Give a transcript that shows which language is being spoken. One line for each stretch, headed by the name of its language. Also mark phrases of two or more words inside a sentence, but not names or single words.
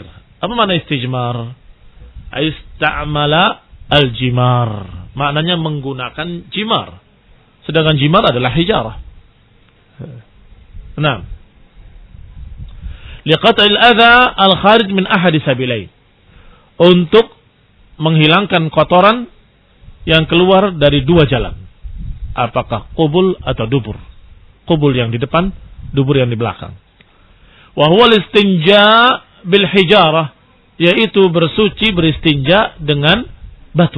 Indonesian: Apa makna istijmar?
Arabic: استعمال الجمار.
Indonesian: Maknanya menggunakan jimar. Sedangkan jimar adalah hijarah.
Arabic: Nah, لقطع الأذى الخارج من أحد السبيلين.
Indonesian: Untuk menghilangkan kotoran yang keluar dari 2 jalan. Apakah qubul atau dubur? Qubul yang di depan, dubur yang di belakang.
Arabic: وهو الاستنجاء بالحجارة,
Indonesian: yaitu bersuci beristinja dengan batu.